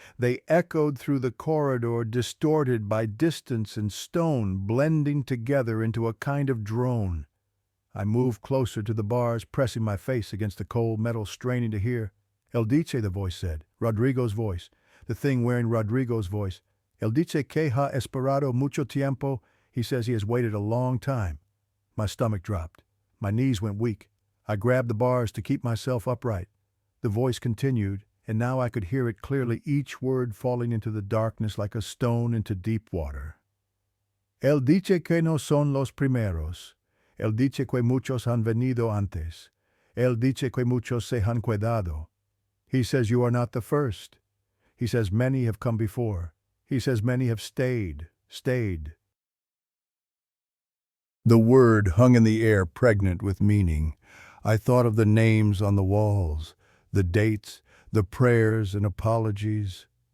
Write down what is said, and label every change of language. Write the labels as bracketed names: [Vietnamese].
[English] They echoed through the corridor, distorted by distance and stone, blending together into a kind of drone. I moved closer to the bars, pressing my face against the cold metal, straining to hear. [Spanish] El Dice, [English] the voice said. Rodrigo's voice. The thing wearing Rodrigo's voice. [Spanish] El Dice que ha esperado mucho tiempo. [English] He says he has waited a long time. My stomach dropped. My knees went weak. I grabbed the bars to keep myself upright. The voice continued, and now I could hear it clearly, each word falling into the darkness like a stone into deep water. [Spanish] El dice que no son los primeros. El dice que muchos han venido antes. El dice que muchos se han quedado. [English] He says you are not the first. He says many have come before. He says many have stayed. The word hung in the air, pregnant with meaning. I thought of the names on the walls, the dates, the prayers and apologies.